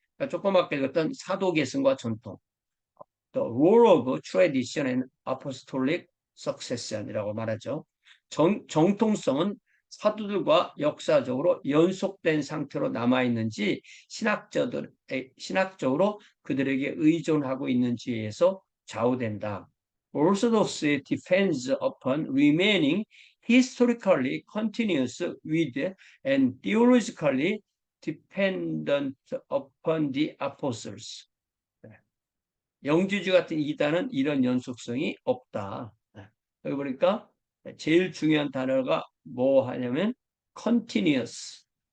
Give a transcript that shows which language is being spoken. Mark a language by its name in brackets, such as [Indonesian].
[Korean] 그러니까 조그맣게 읽었던 사도계승과 전통, [English] The Role of Tradition and Apostolic Succession [Korean] 이라고 말하죠. 정통성은 사도들과 역사적으로 연속된 상태로 남아있는지 신학적으로 그들에게 의존하고 있는지에서 좌우된다. [English] Orthodoxy depends upon remaining historically continuous with and theologically dependent upon the apostles. [Korean] 영주주 같은 이단은 이런 연속성이 없다. 여기 보니까 제일 중요한 단어가 뭐 하냐면 continuous.